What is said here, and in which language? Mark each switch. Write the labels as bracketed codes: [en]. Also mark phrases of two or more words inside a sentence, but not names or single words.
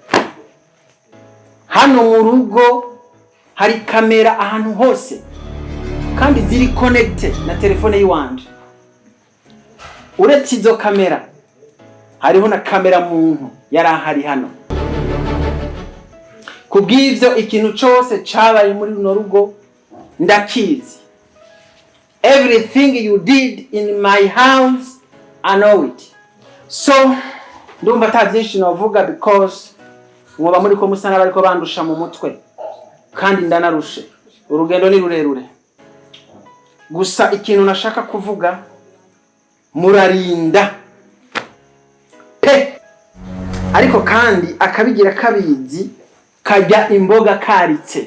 [rn] Hano mu rugo hari kamera ahantu hose kandi ziri connected na telefone yiwanje. Uretse izo kamera hariho na kamera muntu yari ahari hano. Kubw'ivyo ikintu cyose cabaye muri runo rugo ndakizi. [en] Everything you did in my house, I know it. So, [rn] ndumva ata byinshi novuga because mwoba muri ko musana bariko bandusha mu mutwe kandi ndanarushe. Urugendo ni rurerure. Gusa ikintu nashaka kuvuga murarinda ariko kandi akabigira kabizi kajya imboga karitse.